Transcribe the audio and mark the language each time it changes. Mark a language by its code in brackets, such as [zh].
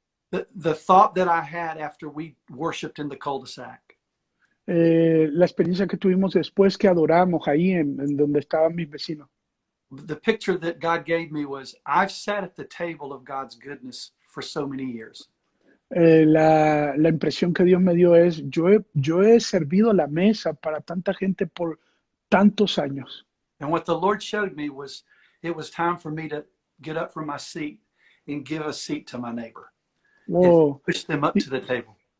[en] The thought that I had after we worshiped in the cul-de-sac. [es] La experiencia que tuvimos después que adoramos ahí en donde estaban mis vecinos. [en] The picture that God gave me was, I've sat at the table of God's goodness for so many years. [es] La impresión que Dios me dio es, yo he servido la mesa para tanta gente por tantos años. [en] And what the Lord showed me was, it was time for me to get up from my seat and give a seat to my neighbor. Whoa. And push them up to the table.